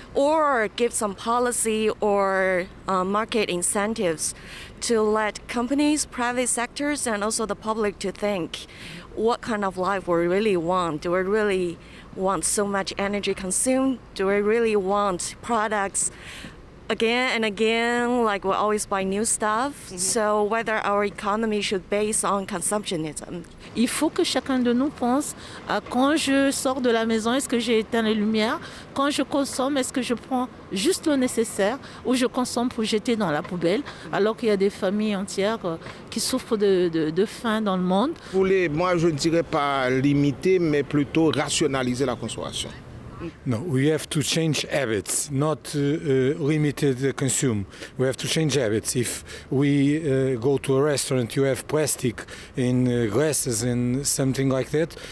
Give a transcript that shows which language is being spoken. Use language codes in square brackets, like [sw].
[en] Or give some policy or market incentives to let companies, private sectors, and also the public to think what kind of life we really want. Do we really want so much energy consumed? Do we really want products again and again, like we always buy new stuff? So whether our economy should base on consumptionism. [fr] Il faut que chacun de nous pense à quand je sors de la maison, est-ce que j'ai éteint les lumières? Quand je consomme, est-ce que je prends juste le nécessaire ou je consomme pour jeter dans la poubelle? Alors qu'il y a des familles entières qui souffrent de faim dans le monde. Moi, je ne dirais pas limiter, mais plutôt rationaliser la consommation. [en] No, we have to change habits, not limited consume. We have to change habits. If we go to a restaurant, you have plastic in glasses and something like that.